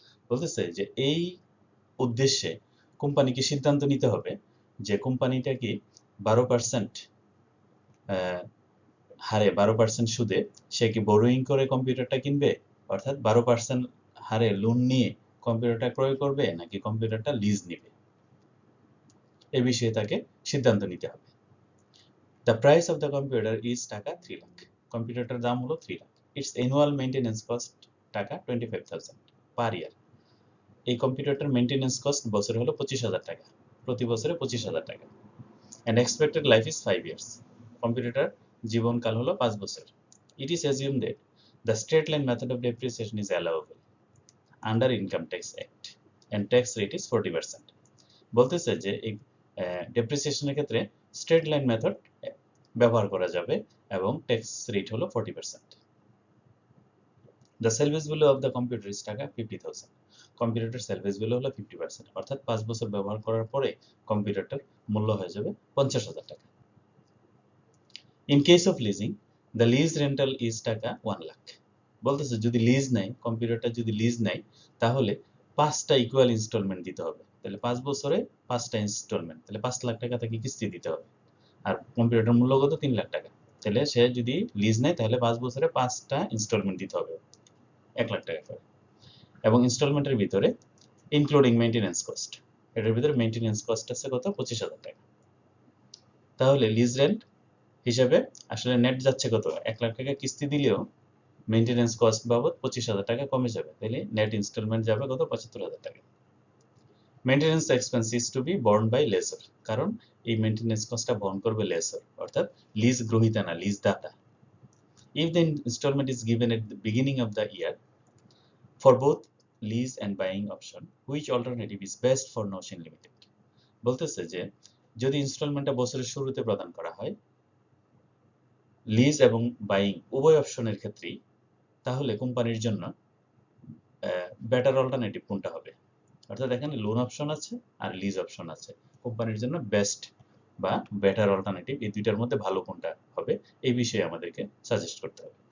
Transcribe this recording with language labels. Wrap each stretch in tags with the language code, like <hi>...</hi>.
<bn>বলতেছে যে এই উদ্দেশ্যে কোম্পানিকে সিদ্ধান্ত নিতে হবে যে কোম্পানিটা কি 12% হারে 12% সুদে সে কি বোরোয়িং করে কম্পিউটারটা কিনবে, অর্থাৎ 12% হারে লোন নিয়ে কম্পিউটারটা ক্রয় করবে, নাকি কম্পিউটারটা লিজ নিবে, এই বিষয়ে তাকে সিদ্ধান্ত নিতে হবে।</bn> <en>The price of the computer is টাকা 3 লাখ।</en> <bn>কম্পিউটারটার দাম হলো 3 lakh.</bn> <en>Its annual maintenance cost টাকা 25,000 per year।</en> <bn>এই কম্পিউটারটার মেইনটেনেন্স কস্ট বছরে হলো 25,000 টাকা, প্রতি বছরে 25,000 টাকা।</bn> <en>And expected life is 5 years।</en> <bn>Computer জীবনকাল হলো 5 বছর।</bn> <en>It is assumed that the straight line method of depreciation is allowable under Income Tax Act and tax rate is 40%।</en> <bn>বলতেছে যে এই ডেপ্রিসিয়েশনের ক্ষেত্রে স্ট্রেট লাইন মেথড ব্যবহার করা যাবে এবং ট্যাক্স রেট হলো 40%।</bn> <en>The salvage value of the computer is টাকা 50,000।</en> <bn>কম্পিউটারটার salvage value হলো 50%, অর্থাৎ 5 বছর ব্যবহার করার পরে কম্পিউটারটার মূল্য হয়ে যাবে 50,000 টাকা।</bn> <en>In case of leasing, the lease rental is টাকা 1 লাখ।</en> <bn>বলতেছে যদি লিজ নেয়, কম্পিউটারটা যদি লিজ নেয়, তাহলে 5টা ইকুয়াল ইনস্টলমেন্ট দিতে হবে। তাহলে 5 বছরে 5টা ইনস্টলমেন্ট, তাহলে 5 লাখ টাকা তাকে কিস্তি দিতে হবে। আর কম্পিউটার মূল্য কত? 3 লাখ টাকা। তাহলে সে যদি লিজ নেয় তাহলে 5 বছরে 5টা ইনস্টলমেন্ট দিতে হবে 1 লাখ টাকা করে। এবং ইনস্টলমেন্টের ভিতরে ইনক্লুডিং মেইনটেনেন্স কস্ট, এটার ভিতরে মেইনটেনেন্স কস্ট আছে কত? 25,000 টাকা। তাহলে লিজ রেন্ট হিসাবে আসলে নেট যাচ্ছে কত? 1 লাখ টাকা কিস্তি দিলেও মেইনটেনেন্স কস্ট বাবদ 25,000 টাকা কমে যাবে। তাহলে নেট ইনস্টলমেন্ট যাবে কত? 75,000 টাকা।</bn> <en>Maintenance expense is to be borne by lessor.</en> <bn>কারণ এই মেইনটেনেন্স কস্টটা বহন করবে লেসর, অর্থাৎ লিজ গ্রহীতা না, lease data.</bn> <en>If the installment is given at the beginning of the year for both lease and buying option, which alternative is best for Notion Limited?</en> <bn>বলতেছে যে যদি ইনস্টলমেন্টটা বছরের শুরুতে প্রদান করা হয় লিজ এবং বাইং উভয় অপশনের ক্ষেত্রেই, তাহলে কোম্পানির জন্য বেটার অল্টারনেটিভ কোনটা হবে? অর্থাৎ এখানে লোন অপশন আছে আর লিজ অপশন আছে। কোম্পানির জন্য বেস্ট বা বেটার অল্টারনেটিভ এই দুইটার মধ্যে ভালো কোনটা হবে, এই বিষয়ে আমাদেরকে সাজেস্ট করতে হবে।</bn>